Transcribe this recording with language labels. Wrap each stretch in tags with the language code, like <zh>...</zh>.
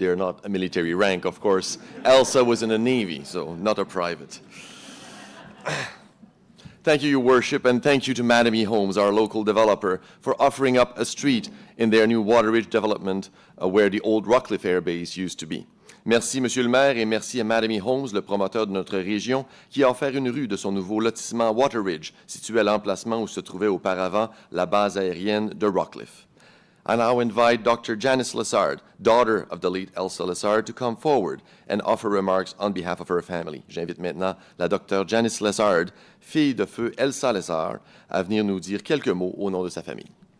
<en>They're not a military rank, of course. Elsa was in the Navy, so not a private. Thank you, Your Worship, and thank you to Mattamy Homes, our local developer, for offering up a street in their new Water Ridge development where the old Rockcliffe Air Base used to be.</en> <fr>Merci, Monsieur le maire, et merci à Mattamy Homes, le promoteur de notre région, qui a offert une rue de son nouveau lotissement Water Ridge, situé à l'emplacement où se trouvait auparavant la base aérienne de Rockcliffe.</fr> <en>I now invite Dr. Janice Lessard, daughter of the late Elsa Lessard, to come forward and offer remarks on behalf of her family.</en> <fr>J'invite maintenant la Dr. Janice Lessard, fille de feu Elsa Lessard, à venir nous dire quelques mots au nom de sa famille.</fr>